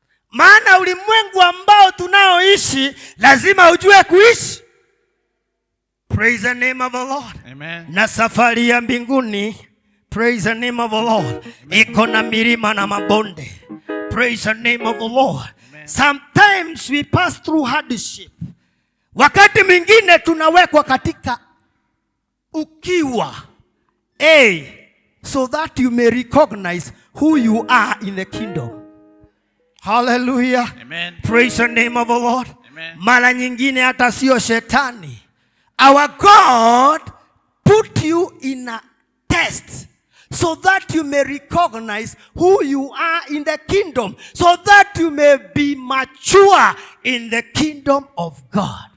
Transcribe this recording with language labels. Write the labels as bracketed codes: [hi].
[sw] Maana ulimwengu ambao tunaoishi lazima ujue kuishi. [en] Praise the name of the Lord. Amen. [sw] Na safari ya mbinguni, [en] praise the name of the Lord, [sw] iko na milima na mabonde. [en] Praise the name of the Lord. Amen. Sometimes we pass through hardship. [sw] Wakati mwingine tunawekwa katika ukiwa. [en] So that you may recognize who you are in the kingdom. Hallelujah. Amen. Praise the name of the Lord. Amen. [sw] Mara nyingine hata sio shetani. [en] Our God put you in a test so that you may recognize who you are in the kingdom, so that you may be mature in the kingdom of God.